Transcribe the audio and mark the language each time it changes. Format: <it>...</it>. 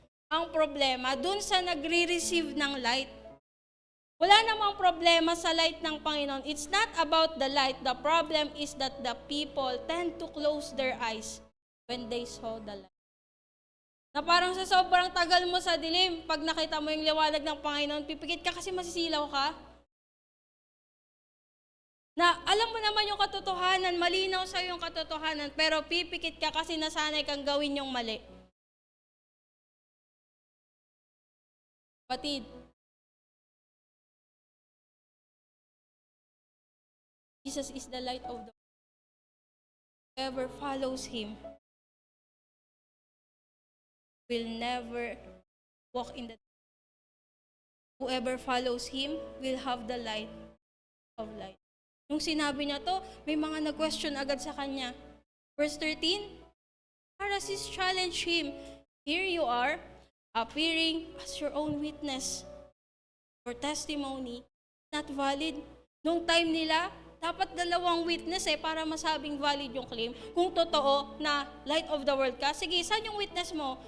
<tl>Ang problema, dun sa nagre-receive ng light. Wala namang problema sa light ng Panginoon.</tl> <en>It's not about the light. The problem is that the people tend to close their eyes when they saw the light.</en> <tl>Na parang sa sobrang tagal mo sa dilim, pag nakita mo yung liwanag ng Panginoon, pipikit ka kasi masisilaw ka. Na alam mo naman yung katotohanan, malinaw sa yung katotohanan, pero pipikit ka kasi nasanay kang gawin yung mali.</tl> <en>Kapatid, Jesus is the light of the world. Whoever follows Him will never walk in the dark. Whoever follows Him will have the light of light.</en> <tl>Nung sinabi niya to, may mga nag-question agad sa kanya.</tl> <en>Verse 13, Pharisees challenge Him. Here you are, appearing as your own witness.</en> <tl>Your testimony not valid. Nung time nila, dapat dalawang witness para masabing valid yung claim. Kung totoo na light of the world ka, sige, saan yung witness mo?</tl>